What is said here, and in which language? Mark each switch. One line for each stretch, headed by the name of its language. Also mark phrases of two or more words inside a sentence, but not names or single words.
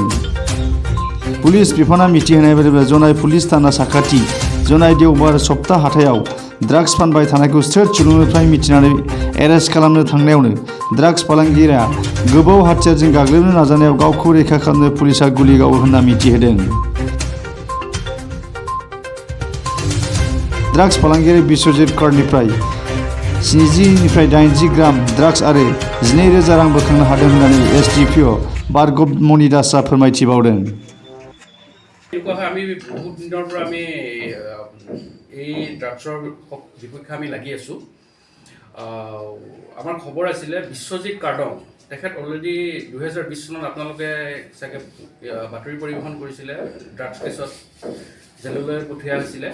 Bodo: पुलिस बिफाना मिथिहोनाय बायदिब्ला जनाय पुलिस थाना साखाथि जनाय देवबार सप्ता हाथायाव ड्राग्स फानबाय थानायखौ सोर सुलुंनिफ्राय मिथिनानै एरेस्ट खालामनो थांनायावनो ड्राग्स फालांगिरिया गोबाव हाथियारजों गाग्लोबनो नाजानायाव गावखौ रैखा खालामनो पुलिसा गुलि गावो होनना मिथिहोदों। ड्राग्स फालांगिरि बिश्वजित कार्डनिफ्राय 70 ग्राम ड्राग्स आरो 12,000 रां बोखांनो हादों होननानै एसडिपिअ भार्गव मणि दासआ फोरमायथिबावदों।
Assamese: আমি বহুত দিনৰ পৰা আমি এই ড্ৰাগছৰ বিপক্ষে আমি লাগি আছোঁ। আমাৰ খবৰ আছিলে বিশ্বজিত কাৰ্ডং, তেখেত অলৰেডি 2020 চনত আপোনালোকে চাগে বাতৰি পৰিৱেশন কৰিছিলে, ড্ৰাগছ কেছত জেললৈ পঠিওৱা হৈছিলে।